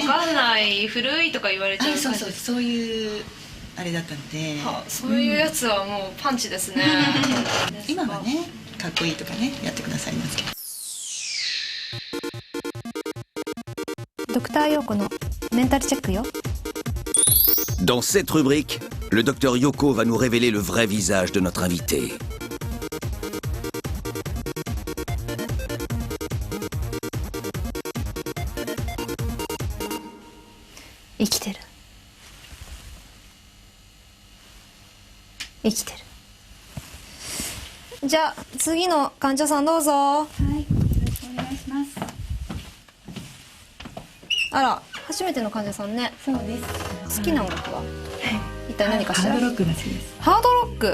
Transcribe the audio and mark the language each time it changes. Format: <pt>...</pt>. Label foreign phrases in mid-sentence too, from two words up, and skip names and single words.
<ja>分かんない古いとか言われちゃう感じ。そういうあれだったので、そういうやつはもうパンチですね。今はねかっこいいとかねやってくださいますけど。ドクターヨーコのメンタルチェックよ。</ja> <fr>Dans cette rubrique, le docteur Yoko va nous révéler le vrai visage de notre invité.</fr> <ja>Il 生きてる。じゃあ次の患者さんどうぞ。はい、よろしくお願いします。あら、初めての患者さんね。そうです。好きな音楽は一体何かしら？ハードロックが好きです。ハードロック。</ja>